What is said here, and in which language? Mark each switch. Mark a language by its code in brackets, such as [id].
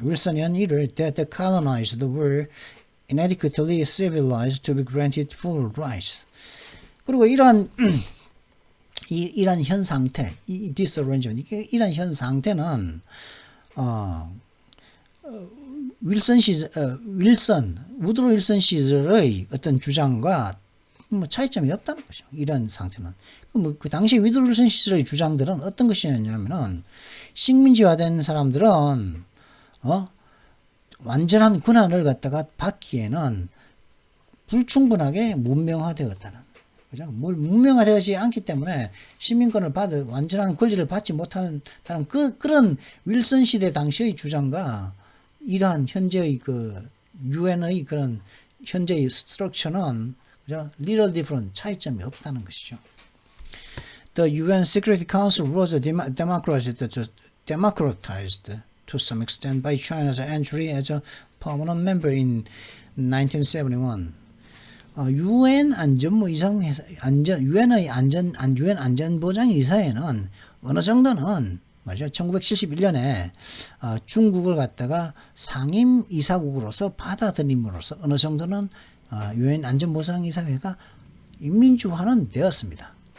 [en] Wilsonian era that the colonized were inadequately civilized to be granted full rights. [ko] 그리고 이러한 현 상태, 이 disarrangement, 이런 현 상태는 우드로 윌슨 시절의 어떤 주장과 뭐 차이점이 없다는 거죠. 이런 상태는. 그 당시 우드로 윌슨 시절의 주장들은 어떤 것이냐면은 식민지화된 사람들은 완전한 권한을 갖다가 받기에는 불충분하게 문명화되었다는. 그죠? 문명화되지 않기 때문에 시민권을 완전한 권리를 받지 못하는 그런 윌슨 시대 당시의 주장과 이러한 현재의 유엔의 그런 현재의 스트럭처는 그죠? [en] little different, [ko] 차이점이 없다는 것이죠. [en] The UN Security Council was democratized to some extent by China's entry as a permanent member in 1971. [ko] UN 유엔의 유엔 안전보장이사회는 어느 정도는 맞죠? 1971년에 중국을 갖다가 상임 이사국으로서 받아들임으로써 어느 정도는 유엔 안전보장이사회가 민주화는 되었습니다.